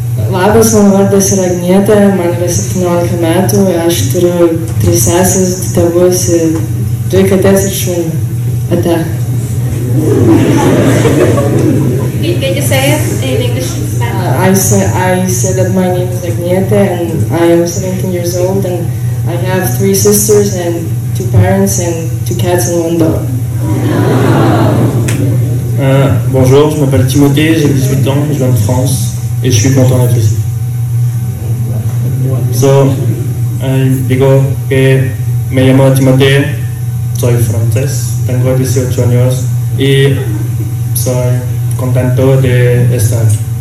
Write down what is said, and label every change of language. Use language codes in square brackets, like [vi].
[lt] Labas, mano vardas yra Agnietė, man yra 17 metų, aš turiu 3 seses, 2 tėvus ir 2 katės ir šunį. Ate. [en] Can you say it in English and Spanish? I say that my name is Agnietė and I am 17 years old and I have 3 sisters and 2 parents and 2 cats and 1 dog. [fr] Bonjour, je m'appelle Timothée, j'ai 18 ans, je viens de France. Et je suis content d'être ici. [es] So, digo que me llamo Timothée, soy francés, tengo 18 años y soy contento de estar aquí.